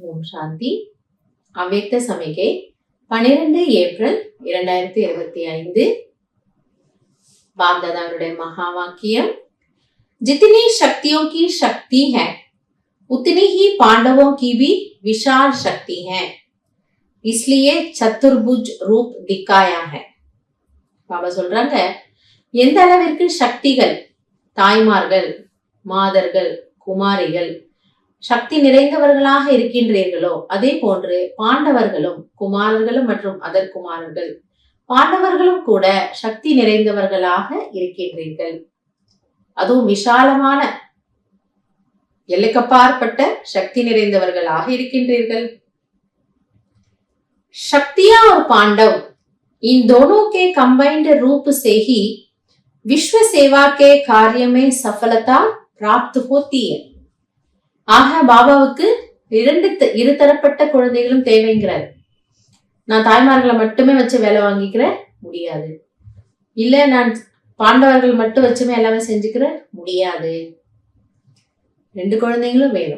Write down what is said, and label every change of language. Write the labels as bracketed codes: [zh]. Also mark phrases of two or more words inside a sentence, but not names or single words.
[ta] சாந்தி. அவ்யக்த சமிகை 12 ஏப்ரல் 2025. [hi] बाप दादा महा वाक्य, जितनी शक्तियों की शक्ति है उतनी ही पांडवों की भी विशाल शक्ति है, इसलिए चतुर्भुज रूप दिखाया है. [ta] பாபா சொல்றாங்க, எந்த அளவிற்கு சக்திகள், தாய்மார்கள், மாதர்கள், குமாரிகள் சக்தி நிறைந்தவர்களாக இருக்கின்றீர்களோ அதே போன்று பாண்டவர்களும் குமாரர்களும் மற்றும் அதர் குமாரர்கள் பாண்டவர்களும் கூட சக்தி நிறைந்தவர்களாக இருக்கின்றீர்கள். அதுவும் விசாலமான எல்லைக்கப்பாற்பட்ட சக்தி நிறைந்தவர்களாக இருக்கின்றீர்கள். [hi] शक्तियां और पांडव इन दोनों के कंबाइंड रूप से ही विश्व सेवा के कार्य में सफलता प्राप्त होती है. [ta] ஆக பாபாவுக்கு இருதரப்பட்ட குழந்தைகளும் தேவைங்கிறார். நான் தாய்மார்களை மட்டுமே வச்சு வேலை வாங்கிக்கிற முடியாது, இல்ல நான் பாண்டவர்கள் மட்டும் வச்சுமே எல்லாமே செஞ்சுக்கிற முடியாது. 2 குழந்தைங்களும் வேணும்.